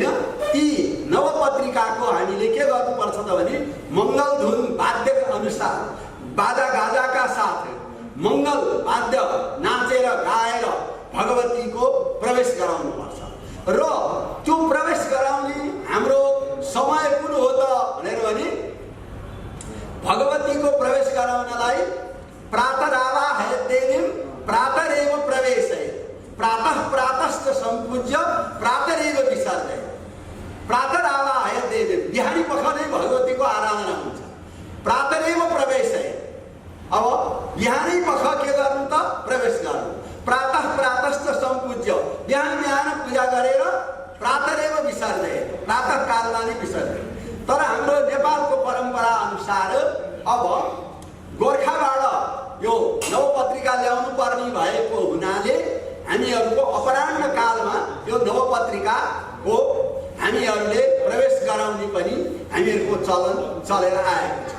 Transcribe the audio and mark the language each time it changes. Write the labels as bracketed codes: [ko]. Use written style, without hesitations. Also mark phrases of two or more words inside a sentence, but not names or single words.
[ne] ती नवपत्रिकाको हामीले के गर्नुपर्छ त भने मङ्गल धुन वाद्य अनुसार बाजा गाजाका साथ मङ्गल वाद्य नाचेर गाएर भगवतीको प्रवेश गराउनुपर्छ। र त्यो प्रवेश गराउने हाम्रो समय कुन हो त भनेर भने भगवतीको प्रवेश गराउनलाई [sa] प्रातरावाहय देवीम प्रातरेव प्रवेशय, प्रातः प्रातश्च सम्पूज्य प्रातरेव विसर्जय। प्रातरावाहय देवीम [ne] बिहानी पख नै भगवतीको आराधना हुन्छ, [sa] प्रातरेव प्रवेशय। [ne] अब बिहानै पख के गर्नु त प्रवेश गर्नु, [sa] प्रातः प्रातश्च सम्पूज्य [ne] बिहान बिहान पूजा गरेर [sa] प्रातरेव विसर्जय, [ne] प्रातःकालमा नै विसर्जन। तर हाम्रो नेपालको परम्परा अनुसार अब गोर्खाबाट यो नवपत्रिका ल्याउनु पर्ने भएको हुनाले हामीहरूको अपराह्न कालमा यो नवपत्रिकाको हामीहरूले प्रवेश गराउने पनि हामीहरूको चलन चलेर आएको छ।